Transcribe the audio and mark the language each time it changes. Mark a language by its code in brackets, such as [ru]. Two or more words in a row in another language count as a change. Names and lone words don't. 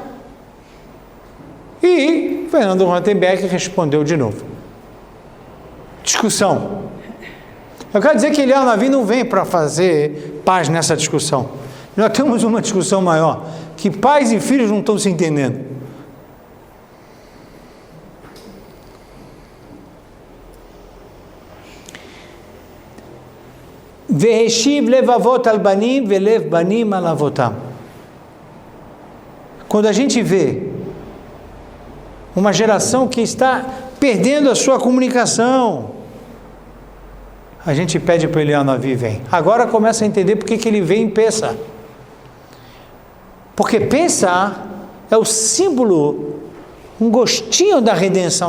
[pt] E Fernando Lautenberg respondeu de novo. Discussão. Eu quero dizer que Eliyahu Navi não vem para fazer paz nessa discussão. Nós temos uma discussão maior, que pais e filhos não estão se entendendo. [he] והשיב לבבות על בנים ולב בנים על אבותם. [pt] Quando a gente vê uma geração que está perdendo a sua comunicação, a gente pede para Eliyahu Navi, vem. Agora começa a entender por que ele vem em Pessah. Porque Pessah é o símbolo, um gostinho da redenção.